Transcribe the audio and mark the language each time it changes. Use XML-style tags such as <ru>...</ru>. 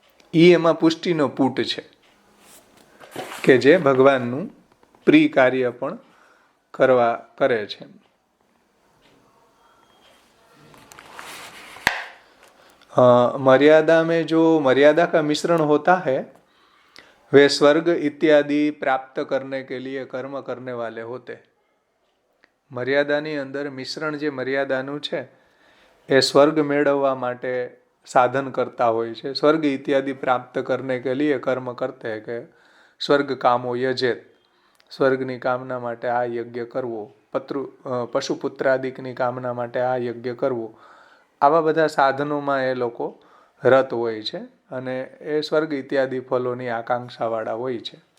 <gu>એમાં પુષ્ટિનો પૂટ છે કે જે ભગવાનનું પ્રિય કાર્ય પણ કરે છે.</gu> <hi>मर्यादा में जो मर्यादा का मिश्रण होता है वे स्वर्ग इत्यादि प्राप्त करने के लिए कर्म करने वाले होते हैं.</hi> <gu>મર્યાદાની અંદર મિશ્રણ જે મર્યાદાનું છે એ સ્વર્ગ મેળવવા માટે સાધન કરતા હોય છે.</gu> <hi>સ્વર્ગ ઇત્યાદि પ્રાપ્ત કરને કે લીએ કર્મ કરતે હૈ</hi> <gu>કે</gu> <sa>સ્વર્ગ કામો યજેત,</sa> <gu>સ્વર્ગની કામના માટે આ યજ્ઞ કરવો, પશુપુત્રાદિકની કામના માટે આ યજ્ઞ કરવો, આવા બધા સાધનોમાં એ લોકો રત હોય છે અને એ સ્વર્ગ ઇત્યાદિ ફલોની આકાંક્ષાવાળા હોય છે.</gu>